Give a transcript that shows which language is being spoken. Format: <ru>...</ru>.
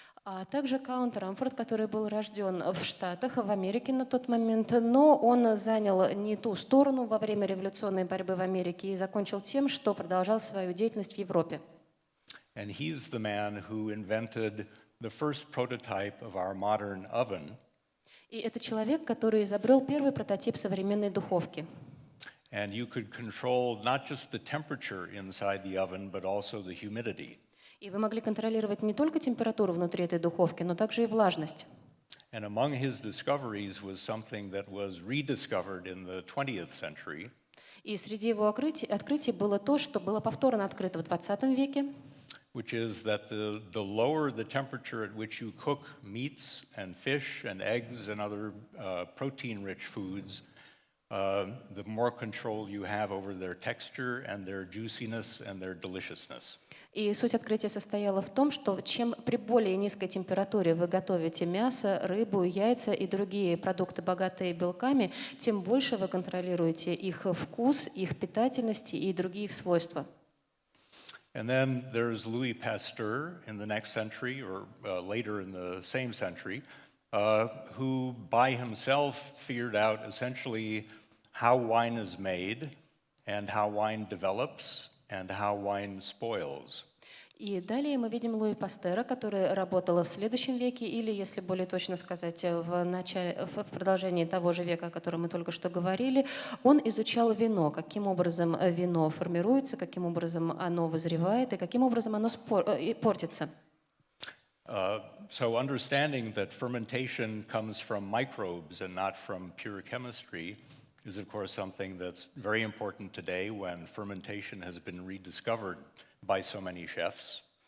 <ru>А также Каунт Рамфорд, который был рожден в Штатах, в Америке на тот момент, но он занял не ту сторону во время революционной борьбы в Америке и закончил тем, что продолжал свою деятельность в Европе.</ru> <en>And he's the man who invented the first prototype of our modern oven.</en> <ru>И это человек, который изобрел первый прототип современной духовки.</ru> <en>And you could control not just the temperature inside the oven, but also the humidity.</en> <ru>И вы могли контролировать не только температуру внутри этой духовки, но также и влажность.</ru> <en>And among his discoveries was something that was rediscovered in the 20th century.</en> <ru>И среди его открытий было то, что было повторно открыто в 20 веке,</ru> <en>Which is that the lower the temperature at which you cook meats and fish and eggs and other protein-rich foods, the more control you have over their texture and their juiciness and their deliciousness.</en> <ru>И суть открытия состояла в том, что чем при более низкой температуре вы готовите мясо, рыбу, яйца и другие продукты, богатые белками, тем больше вы контролируете их вкус, их питательность и другие их свойства.</ru> <en>And then there's Louis Pasteur in the next century, or later in the same century, who by himself figured out essentially how wine is made and how wine develops and how wine spoils.</en> <ru>И далее мы видим Луи Пастера, который работал в следующем веке, или, если более точно сказать, в продолжении того же века, о котором мы только что говорили. Он изучал вино, каким образом вино формируется, каким образом оно вызревает и каким образом оно портится.</ru> <en>So understanding that fermentation comes from microbes and not from pure chemistry is, of course, something that's very important today when fermentation has been rediscovered by so many chefs.</en>